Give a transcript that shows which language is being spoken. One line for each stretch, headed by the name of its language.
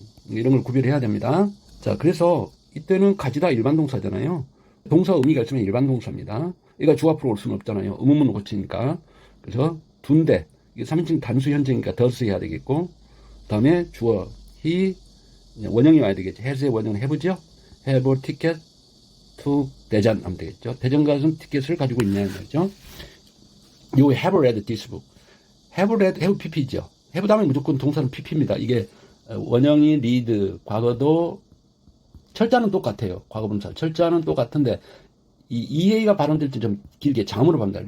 Korean: 이런 걸 구별해야 됩니다. 자, 그래서 이때는 가지다 일반 동사잖아요. 동사 의미가 있으면 일반 동사입니다. 얘가 주 앞으로 올 수는 없잖아요. 의문문을 고치니까. 그래서 둔데 이게 3인칭 단수 현재니까 does 해야 되겠고, 다음에 주어 he 원형이 와야 되겠죠. has의 원형은 have죠.
English: have a ticket to 대전
Korean: 하면 되겠죠. 대전 가서 티켓을 가지고 있냐 말이죠.
English: 요 have read this book. have read have pp죠.
Korean: have 다음에 무조건 동사는 pp입니다. 이게 원형이 read 과거도 철자는 똑같아요. 과거분사 철자는 똑같은데 이 EA가 발음될 때 좀 길게 장음으로 발음합니다.